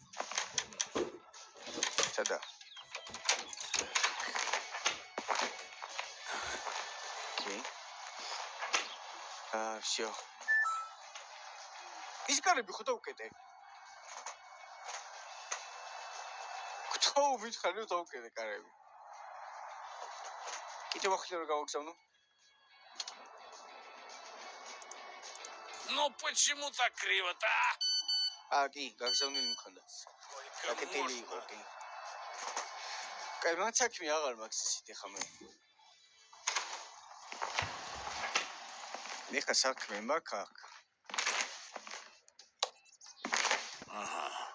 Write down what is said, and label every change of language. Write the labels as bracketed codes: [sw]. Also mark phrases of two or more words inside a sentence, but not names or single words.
[ka] სადა. კი. всё. ის კარები ხო დავკეტე? ხო, მითხარი რომ დავკეტე კარები. კიდევ ახლა რა გავაგზავნო? [ru] Ну почему так криво-то, а? [ka] კი, გაგზავნილი მქონდა. [ru] Сколько [ka] გაკეტილი იყო, [ru] можно? [ka] კი. კაი, მათ საქმე აღარ მაქვს ისეთი ხამე. ეხა საქმე მაქვს აქ. [ru] Ага.